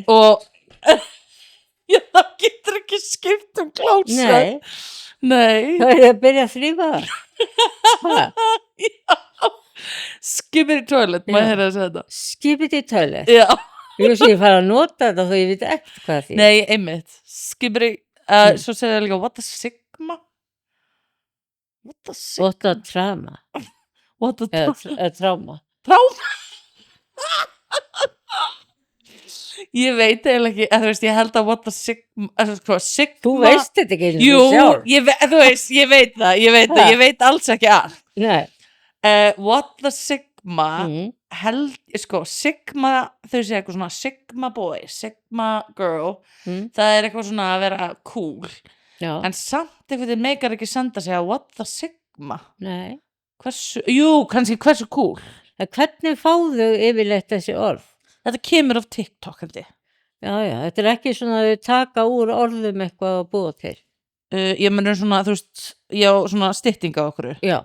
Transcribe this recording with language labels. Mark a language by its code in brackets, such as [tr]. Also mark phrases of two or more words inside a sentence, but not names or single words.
[is] Og það getur ekki skipt klósett. Nei. Þá er ég að byrja að þrífa það. Ha? Skipið í toilet, maður hefði að segja þetta. Skipið í toilet. Já. Ég sé ég fara að nota þetta þó ég veit ekkert hvað því. Nei, einmitt. Skipið í, svo segir það líka, [en] what a sigma? What a sigma? What a trauma. What a [is] Eða tráma. Tráma? Ég veit eiginlega ekki, þú veist, ég held að [en] what a sigma, [is] sigma. Þú veist þetta ekki einu Jú, sjálf. þú veist, ég veit það, ég veit alls ekki allt. Nei. [en] What the sigma, sigma, [is] þau segja eitthvað svona [en] sigma boy, sigma girl, [is] það er eitthvað svona að vera cool. Já. En samt eitthvað þið meikar ekki senda sig að [en] what the sigma. [is] Nei. Kannski hversu cool. En hvernig fáðu yfirleitt þessi orð? Þetta kemur af TikTok, held ég. Já, þetta er ekki svona að þau taka úr orðum eitthvað og búa til. Ég menur svona, þú veist, já, svona stytting á okkur. Já.